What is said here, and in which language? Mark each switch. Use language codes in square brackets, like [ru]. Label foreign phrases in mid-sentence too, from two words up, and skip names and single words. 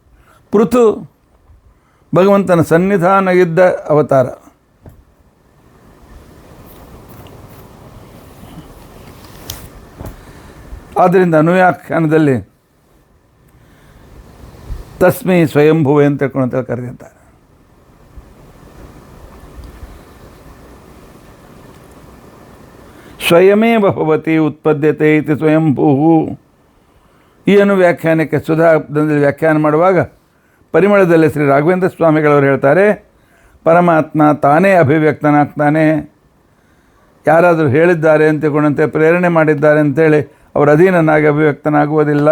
[kn] ಪೃಥು ಭಗವಂತನ ಸನ್ನಿಧಾನ ಇದ್ದ ಅವತಾರ. ಆದ್ದರಿಂದ ಅನುವ್ಯಾಖ್ಯಾನದಲ್ಲಿ [sa] तस्मै स्वयंभुवे [kn] ಅಂತ ತಿಳ್ಕೊಂಡು ಕರೆದಿದ್ದಾರೆ. [sa] स्वयमेव भवति उत्पद्यते इति स्वयंभू. [kn] ಈ ಅನುವ್ಯಾಖ್ಯಾನಕ್ಕೆ ಸುಧಾದಲ್ಲಿ ವ್ಯಾಖ್ಯಾನ ಮಾಡುವಾಗ ಪರಿಮಳದಲ್ಲಿ ಶ್ರೀ ರಾಘವೇಂದ್ರ ಸ್ವಾಮಿಗಳವರು ಹೇಳ್ತಾರೆ, ಪರಮಾತ್ಮ ತಾನೇ ಅಭಿವ್ಯಕ್ತನಾಗ್ತಾನೆ. ಯಾರಾದರೂ ಹೇಳಿದ್ದಾರೆ ಅಂತ ತಿಳ್ಕೊಂಡಂತೆ, ಪ್ರೇರಣೆ ಮಾಡಿದ್ದಾರೆ ಅಂತೇಳಿ ಅವರ ಅಧೀನನಾಗಿ ಅಭಿವ್ಯಕ್ತನಾಗುವುದಿಲ್ಲ.